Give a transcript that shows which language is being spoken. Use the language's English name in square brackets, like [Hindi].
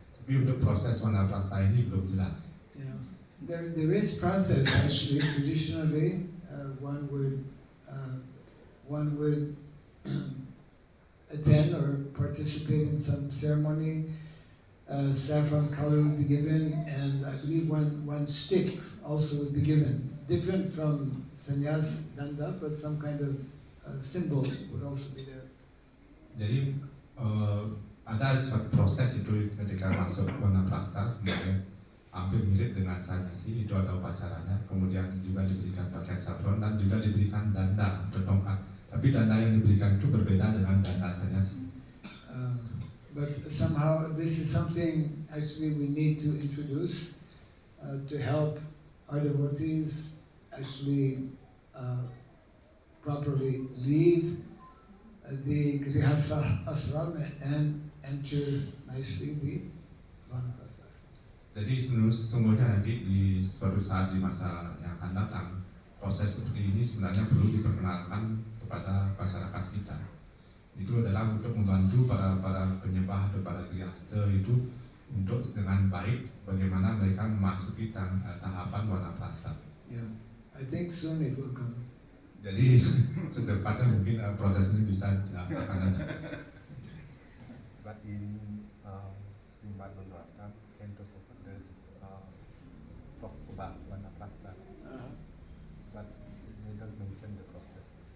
[Indonesian] Tapi untuk proses Vanaprastha ini belum jelas. [English] Yeah, there is process actually. Traditionally, one would attend or participate in some ceremony. Saffron color would be given, and I believe one stick also would be given. Different from sannyas danda, but some kind of symbol would also be there. [Indonesian] Jadi ada suatu proses itu ketika masuk Vanaprastha sebenarnya hampir mirip dengan sanyasi, itu ada upacaranya, kemudian juga diberikan pakaian saffron dan juga diberikan danda atau tongkat. Tapi danda yang diberikan itu berbeda dengan danda sanyasi. [English] But somehow this is something actually we need to introduce to help our devotees actually properly leave the Grihastha ashram and enter nicely the Vanaprastha. [Indonesian] Jadi sesungguhnya nanti di suatu saat di masa yang akan datang, proses seperti ini sebenarnya perlu diperkenalkan kepada masyarakat kita. Itu adalah untuk membantu para penyembah atau para grihastha itu untuk dengan baik bagaimana mereka memasuki tahapan Vanaprastha. [English] Yeah, I think soon it will come. [Indonesian] Jadi secepatnya mungkin proses ini bisa akan ada. [English] But in Srimad Bhagavatam, Canto 7, there's talk about Vanaprastha, but they don't mention the process.